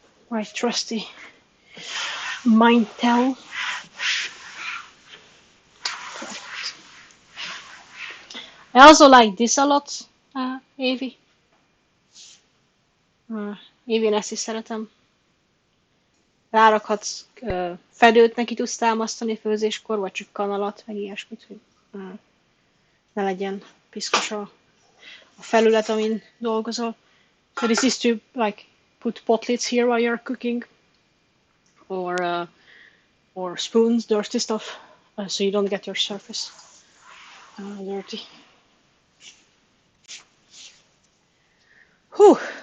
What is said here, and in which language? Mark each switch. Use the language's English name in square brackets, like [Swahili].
[English] My trusty Mind tell. I also like this a lot, Avi. [Hungarian] Avi, ezt is szeretem. Rárakhatsz fedőt, neki tudsz támasztani főzéskor, vagy csak kanalat, meg ilyesmit, hogy ne legyen piszkos a felület, amin dolgozol. [English] So this is to like put pot lids here while you're cooking, or spoons, dirty stuff, so you don't get your surface dirty. Whew.